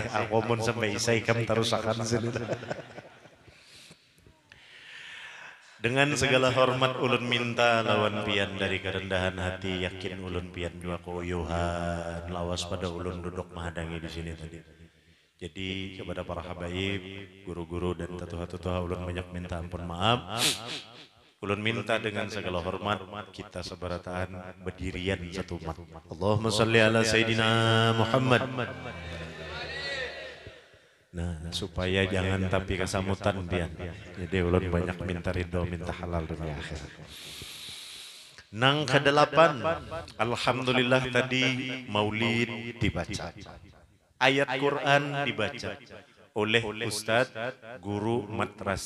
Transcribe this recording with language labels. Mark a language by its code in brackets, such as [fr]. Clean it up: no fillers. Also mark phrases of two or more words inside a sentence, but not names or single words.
[bjn] Aku pun sampai isya ikam terusakan sini. Dengan segala hormat ulun minta lawan pian dari kerendahan hati, yakin ulun pian jua koyuhan lawas pada ulun duduk mahadangi di sini tadi. Jadi kepada para habaib, guru-guru dan tetuha-tetuha ulun banyak minta ampun maaf. Ulun minta dengan segala hormat kita sebarataan berdirian satu umat. [ar] اللهم صل على سيدنا محمد. [bjn] Nah, supaya jangan tapi kesamutan pian. Jadi ulun banyak minta ridho, minta halal dunia akhirat. Nang ke-8, alhamdulillah tadi maulid dibaca. [id] Ayat Quran dibaca oleh Ustadz Guru Matrasi.